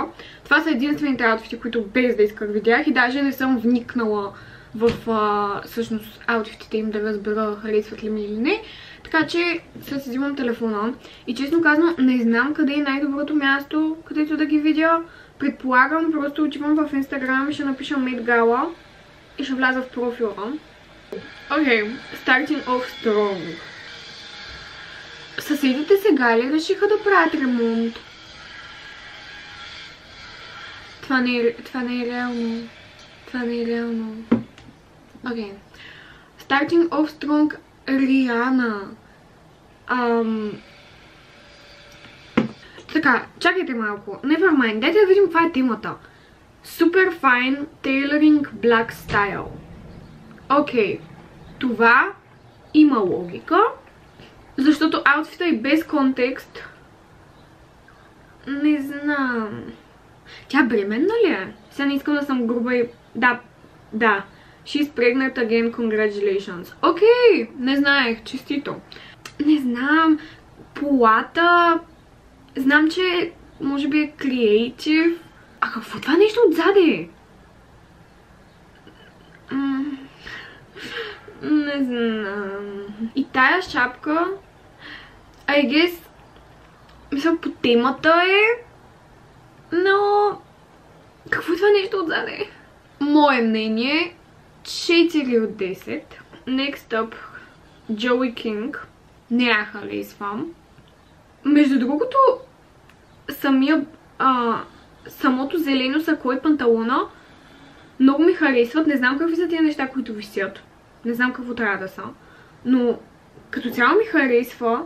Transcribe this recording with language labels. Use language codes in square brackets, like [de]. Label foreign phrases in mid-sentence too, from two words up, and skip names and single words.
[bg] Това са единствените аутфити, които без да исках видях и даже не съм вникнала в всъщност аутфитите им да разбера харесват ли ми или не. Така че сега си взимам телефона и честно казвам не знам къде е най-доброто място, където да ги видя. Предполагам, просто отивам в Instagram и ще напиша Met Gala и ще вляза в профила. Окей, [en] starting off strong. [bg] Съседите сега ли решиха да правят ремонт? Това не е реално. Това не е реално. Окей. [en] Starting off strong, [bg] Риана. Така, чакайте малко. Nevermind, дайте да видим каква е темата. [en] Super fine tailoring black style. [bg] Окей. Това има логика. Защото аутфита и без контекст. Не знам. Тя бременна ли е? Сега не искам да съм груба и... Да. [en] She's pregnant again, congratulations. [bg] Окей, не знаех, честито. Не знам. Полата... Знам, че може би е creative. А какво това нещо отзаде? Не знам. И тая шапка... [en] I guess... [bg] Мисля, по темата е... Но... Какво е това нещо отзаде? Мое мнение... 4 от 10. [en] Next up... Joey King. [bg] Не я харесвам. Между другото... Самото зелено сако и панталона много ми харесват. Не знам какви са тия неща, които висят. Не знам какво трябва да са. Но като цяло ми харесва.